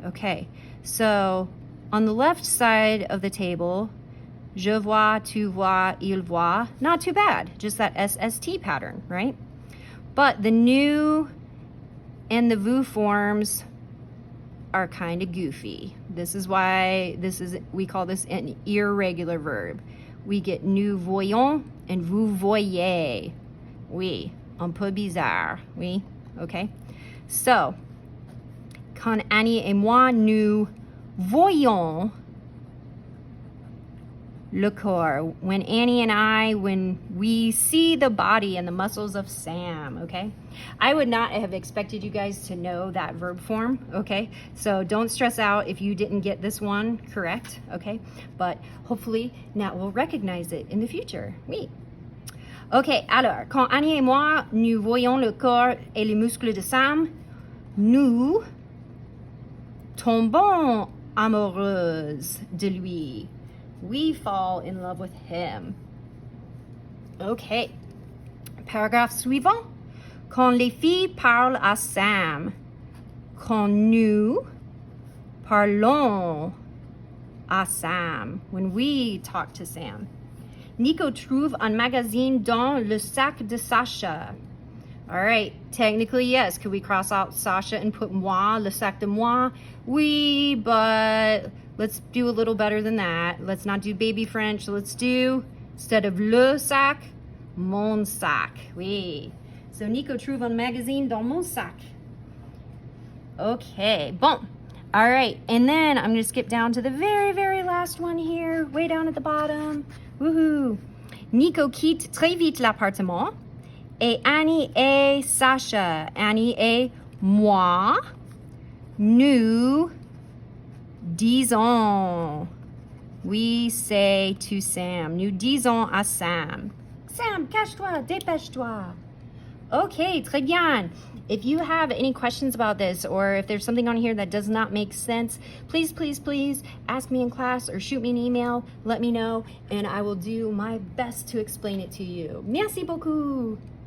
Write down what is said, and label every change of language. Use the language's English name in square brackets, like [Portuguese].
[English] Okay, so on the left side of the table, [French] je vois, tu vois, il voit. [English] Not too bad, just that SST pattern, right? But the nous and the vous forms are kind of goofy. This is why we call this an irregular verb. We get [French] nous voyons [English] and [French] vous voyez. Oui, un peu bizarre. Oui, okay? So, quand Annie et moi, nous voyons le corps. [English] When Annie and I, when we see the body and the muscles of Sam, okay? I would not have expected you guys to know that verb form, okay? So don't stress out if you didn't get this one correct, okay? But hopefully now we'll recognize it in the future. [French] Oui. Okay, alors, quand Annie et moi, nous voyons le corps et les muscles de Sam, nous tombons amoureuses de lui. [English] We fall in love with him. Okay. [French] Paragraphe suivant. Quand les filles parlent à Sam. Quand nous parlons à Sam. [English] When we talk to Sam. [French] Nico trouve un magazine dans le sac de Sacha. [English] All right. Technically, yes. Could we cross out Sacha and put moi, [French] le sac de moi? [English] Oui, but let's do a little better than that. Let's not do baby French. Let's do, instead of [French] le sac, mon sac. Oui. So Nico trouve un magazine dans mon sac. Okay, bon. [English] All right, and then I'm gonna skip down to the very, very last one here, way down at the bottom. Woohoo! [French] Nico quitte très vite l'appartement. Et Annie et Sacha, Annie et moi, nous disons. [English] We say to Sam, [French] nous disons à Sam, Sam, cache-toi, dépêche-toi. Okay, très bien. [English] If you have any questions about this, or if there's something on here that does not make sense, please, please, please ask me in class or shoot me an email, let me know, and I will do my best to explain it to you. [French] Merci beaucoup.